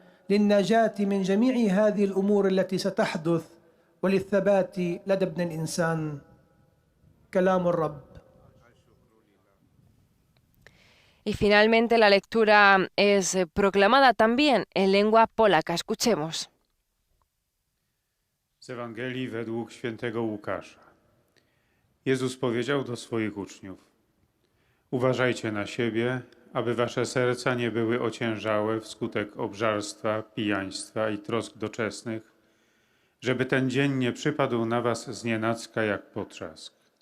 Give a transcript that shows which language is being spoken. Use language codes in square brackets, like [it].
[ar] للنجاة من جميع هذه الأمور التي ستحدث وللثبات لدى ابن الإنسان. كلام الرب. [es] Y finalmente la lectura es proclamada también en lengua polaca. Escuchemos. [pl] Z Ewangelii według świętego Łukasza. Jezus powiedział do swoich uczniów: Uważajcie na siebie, aby wasze serca nie były ociężałe wskutek obżarstwa, pijaństwa i trosk doczesnych, żeby ten dzień nie przypadł na was znienacka jak potrzask.